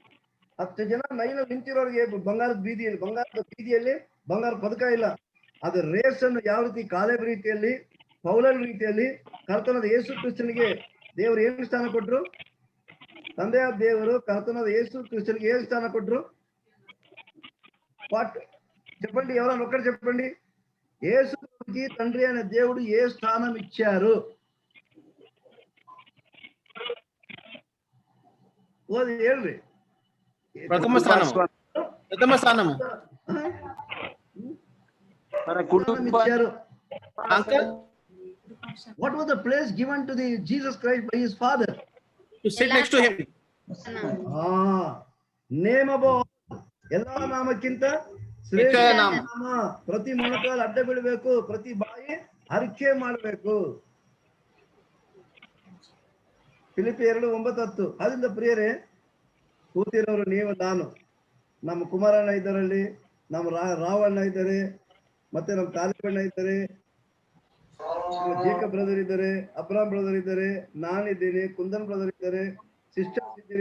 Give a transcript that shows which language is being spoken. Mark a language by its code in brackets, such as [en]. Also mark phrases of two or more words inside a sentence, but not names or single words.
[kn] 10 ಜನ ಲೈನಲ್ಲಿ ನಿಂತಿರೋರಿಗೆ ಬಂಗಾರದ ಬೀದಿಯಲ್ಲಿ ಬಂಗಾರ ಪದಕ ಇಲ್ಲ. ಅದು ರೇಸ್ ಅನ್ನು ಯಾವ ರೀತಿ ಕಾಲೇಬ್ ರೀತಿಯಲ್ಲಿ, ಪೌಲನ ರೀತಿಯಲ್ಲಿ ಕರ್ತನಾದ ಯೇಸು ಕ್ರಿಸ್ತನಿಗೆ ದೇವರು ಏನು ಸ್ಥಾನ ಕೊಟ್ರು? ತಂದೆಯಾದ ದೇವರು ಕರ್ತನಾದ ಯೇಸು ಕ್ರಿಸ್ತನಿಗೆ ಏನು ಸ್ಥಾನ ಕೊಟ್ರು? [te] చెప్పండి, ఎవరైనా ఒక్కటి చెప్పండి. యేసుకి తండ్రి అయిన దేవుడు ఏ స్థానం ఇచ్చారు? [kn] ఓది ಹೇಳ್ರಿ. [te] ప్రథమ స్థానము ఇచ్చారు. [kn] ಅಂಕಲ್ [en] What was the place given to the Jesus Christ by his father? to sit next to him. name above [kn] ಎಲ್ಲಾ ನಾಮಕ್ಕಿಂತ ಶ್ರೇಷ್ಠ ನಾಮ. ಪ್ರತಿ ಮೊಣಕಾಲು ಅಡ್ಡ ಬೀಳಬೇಕು, ಪ್ರತಿ ಬಾಯಿ ಅರಿಕೆ ಮಾಡಬೇಕು. ಫಿಲಿಪಿ 2:9-10. ಅದರಿಂದ ಪ್ರಿಯರೇ, ಕೂತಿರೋರು ನೀವು, ನಾನು, ನಮ್ಮ ಕುಮಾರಣ್ಣ ಇದ್ದಾರಲ್ಲಿ, ನಮ್ಮ ರಾವಣ್ಣ ಇದ್ದಾರೆ, ಮತ್ತೆ ನಮ್ಮ ಕಾಲೇಬಣ್ಣ ಇದ್ದಾರೆ, ಜೇಕಬ್ ಬ್ರದರ್ ಇದ್ದಾರೆ, ಅಬ್ರಾಮ್ ಬ್ರದರ್ ಇದ್ದಾರೆ, ನಾನಿದ್ದೀನಿ, ಕುಂದನ್ ಬ್ರದರ್ ಇದ್ದಾರೆ, ಸಿಸ್ಟರ್ಸ್ ಇದ್ದೀರಿ.